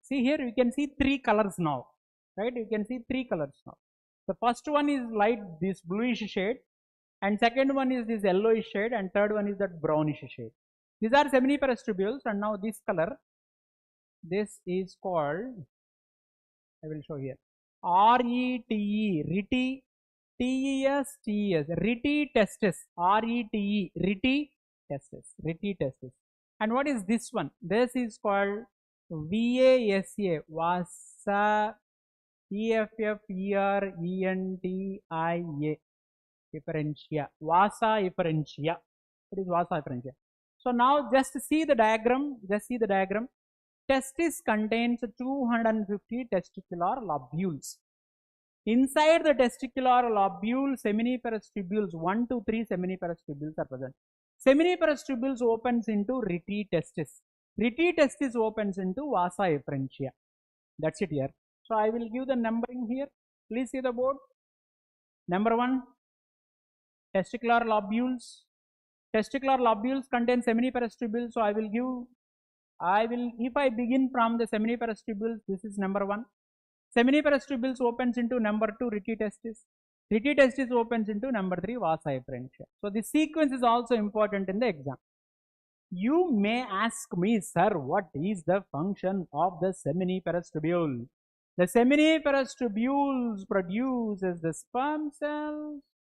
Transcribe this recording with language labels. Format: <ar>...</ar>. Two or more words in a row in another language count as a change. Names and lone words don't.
<en>See here you can see 3 colors now, right? You can see 3 colors now. The first one is light, this bluish shade, and second one is this yellowish shade, and third one is that brownish shade. These are seminiferous tubules, and now this color, this is called, I will show here, RETE, RETE, TES, RETE testis, RETE, RETE testis, RETE testis. And what is this one? This is called VASA, VASA, EFFERENTIA, efferentia, VASA efferentia. It is VASA efferentia. So now just see the diagram, Testis contains 250 testicular lobules. Inside the testicular lobule, seminiferous tubules, 1 to 3 seminiferous tubules are present. Seminiferous tubules opens into RETE testis. RETE testis opens into VASA efferentia. That's it here. So I will give the numbering here. Please see the board. Number 1, testicular lobules. Testicular lobules contain seminiferous tubules. So if I begin from the seminiferous tubules, this is number 1. Seminiferous tubules opens into number 2, RETE testis. RETE testis opens into number 3, VASA efferentia. So this sequence is also important in the exam. You may ask me, sir, what is the function of the seminiferous tubule? The seminiferous tubules produces the sperm cells.</en>